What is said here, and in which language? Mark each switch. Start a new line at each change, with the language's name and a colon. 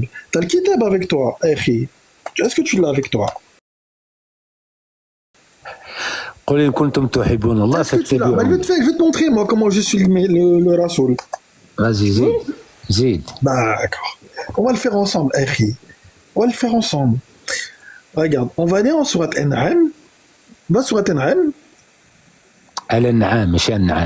French: T'as le kitab avec toi, Akhi. Est-ce que tu l'as avec toi?
Arabic: قل إن كنتم تحبون الله فاتبعوني.
French: Je vais te montrer moi comment je suis le Rasoul. Vas-y, zid. D'accord. On va le faire ensemble, Akhi. Regarde, on va aller en Surat An'am. Va Surat An'am. Al-An'am, ماشي An'am.